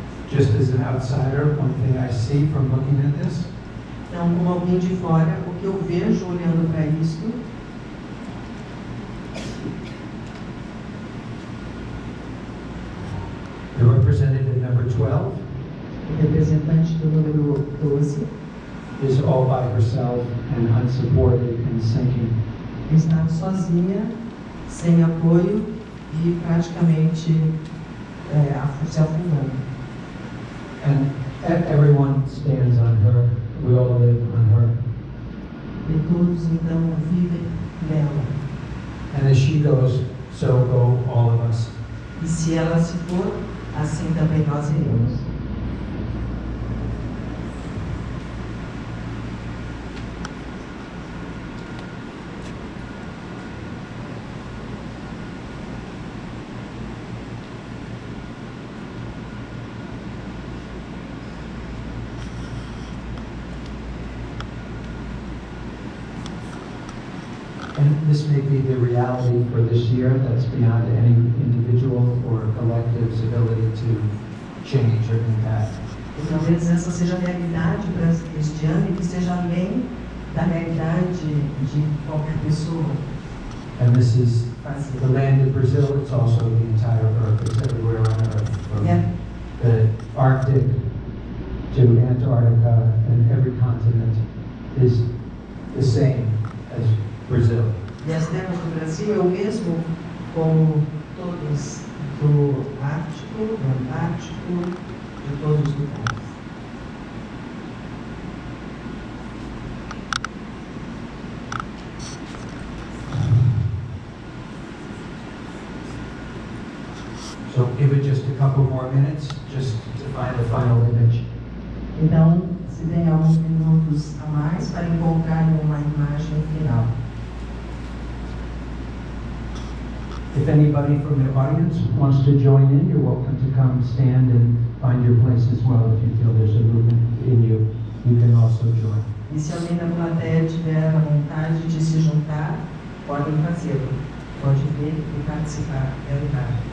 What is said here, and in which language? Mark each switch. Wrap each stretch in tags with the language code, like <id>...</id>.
<en>Just as an outsider, one thing I see from looking at this.</en> <pt>Então, como alguém de fora, o que eu vejo olhando para isto,</pt> <en>the representative number 12,</en> <pt>o representante do número 12,</pt> <en>is all by herself and unsupported and sinking.</en> <pt>Está sozinha, sem apoio e praticamente se afundando.</pt> <en>And everyone stands on her. We all live on her.</en> <pt>E todos então vivem nela.</pt> <en>And as she goes, so go all of us.</en> <pt>E se ela se for, assim também nós iremos.</pt> <en>And this may be the reality for this year, that's beyond any individual or collective's ability to change or impact.</en> <pt>E talvez essa seja a realidade para este ano e que seja além da realidade de qualquer pessoa.</pt> <en>And this is the land of Brazil, it's also the entire Earth, it's everywhere on Earth. From the Arctic to Antarctica, and every continent is the same as Brazil.</en> <pt>E as terras do Brasil é o mesmo como todas do Ártico, do Antártico, de todos os lugares.</pt> <en>So give it just a couple more minutes, just to find the final image.</en> <pt>Então, se tem alguns minutos a mais para encontrar uma imagem final.</pt> <en>If anybody from the audience wants to join in, you're welcome to come stand and find your place as well. If you feel there's a movement in you, you can also join.</en> <pt>E se alguém da plateia tiver a vontade de se juntar, podem fazê-lo. Pode vir e participar, é lugar.</pt>